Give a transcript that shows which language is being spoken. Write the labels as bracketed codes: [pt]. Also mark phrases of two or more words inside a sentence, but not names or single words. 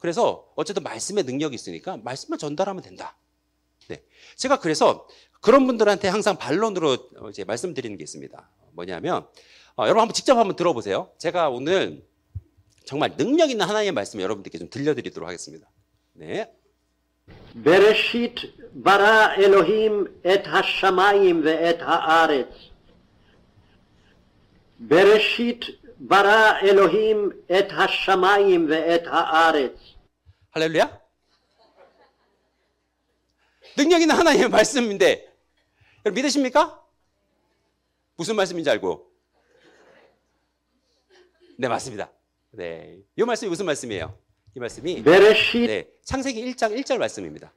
[ko] 그래서 어쨌든 말씀의 능력이 있으니까 말씀만 전달하면 된다. 네. 제가 그래서 그런 분들한테 항상 반론으로 이제 말씀드리는 게 있습니다. 뭐냐면, 여러분 한번 직접 한번 들어보세요. 제가 오늘 정말 능력 있는 하나님의 말씀을 여러분들께 좀 들려드리도록 하겠습니다. 네. [he] בראשית ברא אלוהים את השמיים ואת הארץ. בראשית ברא אלוהים את השמיים ואת הארץ. [ko] 할렐루야? 능력 있는 하나님의 말씀인데 여러분 믿으십니까? 무슨 말씀인지 알고? 네, 맞습니다. 네, 이 말씀이 무슨 말씀이에요? 이 말씀이 네, 창세기 1장 1절 말씀입니다.